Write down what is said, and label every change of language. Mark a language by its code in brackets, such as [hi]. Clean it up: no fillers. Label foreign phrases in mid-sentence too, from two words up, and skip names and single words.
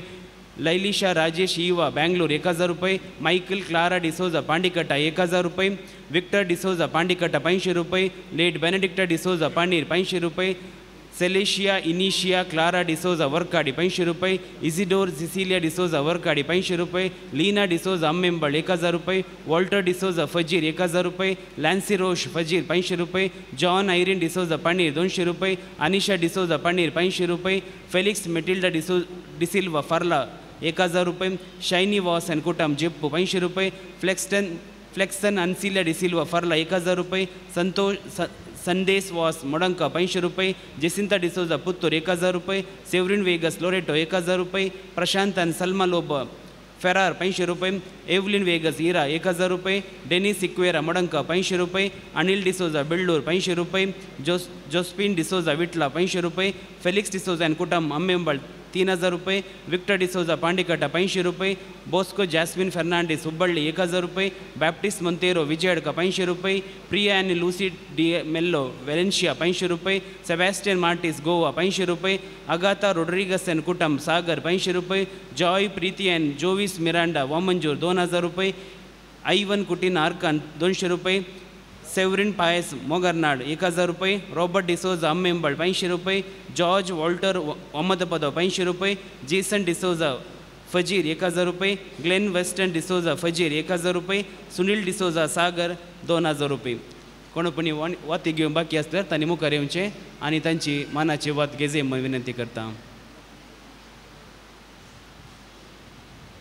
[kok] Lailisha Rajesh Eva Bangalore 1,000 रुपये. Michael Clara D'Souza Pandikata 1,000 रुपये. Victor D'Souza Pandikata 500 रुपये. Late Benedicta D'Souza Panir 500 रुपये. Celicia Inicia Clara D'Souza Workadi 500 रुपये. Isidore Cecilia D'Souza Workadi 500 रुपये. Lina D'Souza Ammembal 1,000 रुपये. Walter D'Souza Fajir 1,000 रुपये. Lancy Roche Fajir 500 रुपये. John Irene D'Souza Panir 200 रुपये. Anisha D'Souza Panir 500 रुपये. Felix Matilda De Silva Farla 1,000 रुपये. Shiny Was and Kutam Jeppu 500 रुपये. Flexen Ancilia De Silva Farla 1,000 रुपये. Sandesh Was Modanka 500 रुपये. Jacinta D'Souza Puttur 1,000 रुपये. Severin Vegas Loreto 1,000 रुपये. Prashant and Salma Loba Ferrar 500 रुपये. Evelyn Vegas Ira 1,000 रुपये. Dennis Iquera Modanka 500 रुपये. Anil D'Souza Bildur 500 रुपये. Josephine D'Souza Vitla 500 रुपये. Felix D'Souza and Kutam Ammembal 3,000 रुपये. Victor D'Souza Pandikata 500 रुपये. Bosco Jasmine Fernandez Hubballi 1,000 रुपये. Baptist Montero Vijayadka 500 रुपये. Priya and Lucy D. Mello Valencia 500 रुपये. Sebastian Martis Goa 500 रुपये. Agatha Rodriguez and Kutam Sagar 500 रुपये. Joy Preeti and Jovis Miranda Wamanjur 2,000 रुपये. Ivan Kutina Arkan 200 रुपये. Severin Paes Mogarnad 1,000 रुपये. Robert D'Souza Ammembal 500 रुपये. George Walter Ahmedabad 500 रुपये. Jason D'Souza Fajir 1,000 रुपये. Glenn Weston D'Souza Fajir 1,000 रुपये. Sunil D'Souza Sagar 2,000 रुपये. कोणपणी वाती घेऊन बाकी असल्यार तांणी मुखार येवचें आनी तांची मानाची वात घेजे म्हणून विनंती करता.